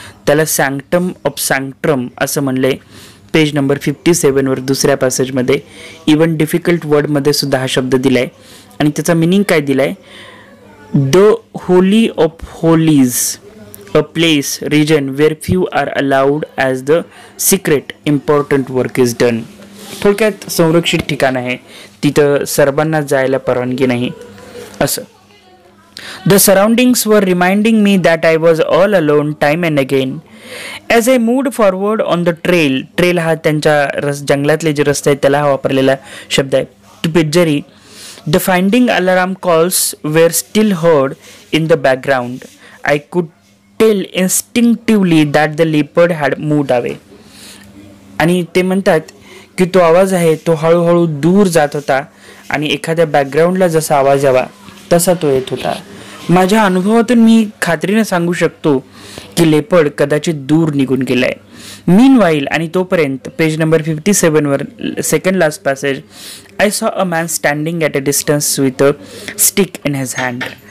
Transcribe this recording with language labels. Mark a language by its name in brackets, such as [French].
[Marathi] त्याला सॅंक्टम ऑफ सॅंक्ट्रम असं म्हणले. पेज नंबर 57वर दुसऱ्या पॅसेजमध्ये इवन डिफिकल्ट वर्डमध्ये सुद्धा हा शब्द दिलाय आणि त्याचा मिनिंग काय दिलाय, [English] The holy of holies, a place region where few are allowed as the secret important work is done. [Marathi] थोडक्यात संरक्षित ठिकाण आहे, तिथं सर्वांना जायला परवानगी नाही असं. [English] The surroundings were reminding me that I was all alone time and again. As I moved forward on the trail [Marathi] हा त्यांच्या जंगलातले जे रस्ते आहेत त्याला हा वापरलेला शब्द आहे. [English] To Pidgeri, the finding alarm calls were still heard in the background. I could tell instinctively that the leopard had moved away. [Marathi] आणि ते म्हणतात की तो आवाज आहे तो हळूहळू दूर जात होता आणि एखाद्या बॅकग्राऊंडला जसा आवाज यावा तसा तो येत होता. माझ्या अनुभवातून मी खात्रीने सांगू शकतो की लेपर्ड कदाचित दूर निघून गेलाय. मीन वाईल आणि तोपर्यंत page number 57वर second last passage, [English] I saw a man standing at a distance with a stick in his hand.